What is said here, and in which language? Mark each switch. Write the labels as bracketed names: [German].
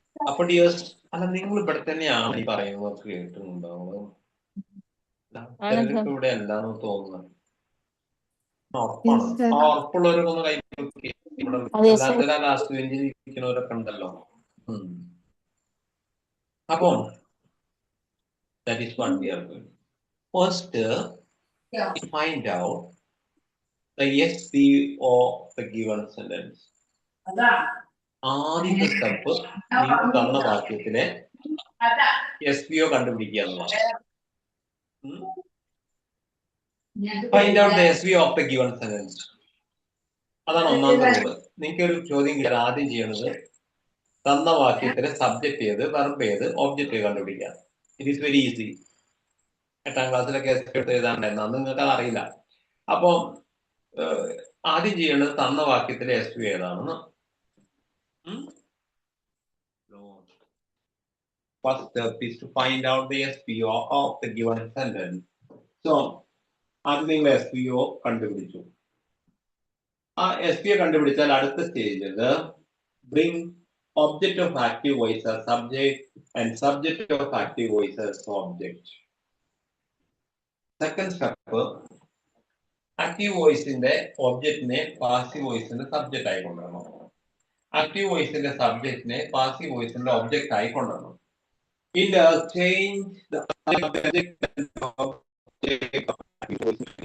[Malayalam] അപ്പൊ ഡിയേഴ്സ്, അല്ല നിങ്ങൾ ഇവിടെ തന്നെയാണ് ഈ പറയുന്നത് കേട്ടിട്ടുണ്ടാവും. ഇവിടെ എന്താണെന്ന് തോന്നുന്നത്. ഉറപ്പുള്ളവരൊക്കെ ഒന്ന് കൈ അല്ലാത്ത ലാസ്റ്റ് ബെഞ്ചിൽ ഇരിക്കുന്നവരൊക്കെ ഉണ്ടല്ലോ. [English] അപ്പം that is what we are doing. First, find out the SVO of the given sentence. [Malayalam] ആദ്യത്തെ സ്റ്റെപ്പ് നിങ്ങൾ തന്ന വാക്യത്തിലെ SVO കണ്ടുപിടിക്കുക എന്നുള്ളതാണ്. [English] Find out the SVO of the given sentence. [Malayalam] അതാണ് ഒന്നാമത്തെ റൂള്. നിങ്ങൾക്ക് ഒരു ചോദ്യം കിട്ടിയാൽ ആദ്യം ചെയ്യണത് തന്ന വാക്യത്തിലെ സബ്ജക്ട് ഏത്, വെർബ് ഏത്, ഒബ്ജക്റ്റ് കണ്ടുപിടിക്കുക. [English] It is very easy. [Malayalam] 8ാം ക്ലാസ്സിലൊക്കെ എടുത്ത് എഴുതാണ്ടായിരുന്നു, അന്ന് നിങ്ങൾക്ക് അത് അറിയില്ല. അപ്പൊ ആദ്യം ചെയ്യേണ്ടത് തന്ന വാക്യത്തിലെ SVO ഏതാണെന്ന്. [English] First step is to find out the SVO of the given sentence. [Malayalam] So, ആദ്യം നിങ്ങൾ SVO കണ്ടുപിടിച്ചു. ആ SVO കണ്ടുപിടിച്ചാൽ അടുത്ത സ്റ്റേജിൽ [English] bring object of active voice as subject and subject of active voice as object. Second step, [Malayalam] active voice ന്റെ ഒബ്ജക്റ്റിനെ passive വോയിസിന്റെ subject ആയി കൊണ്ടുവരണം. ആക്റ്റീവ് വോയിസിന്റെ സബ്ജക്റ്റിനെ പാസീവ് വോയിസിന്റെ ഒബ്ജക്റ്റ് ആയി കൊണ്ടുവരണം. [English] Change the subject and object of active voice.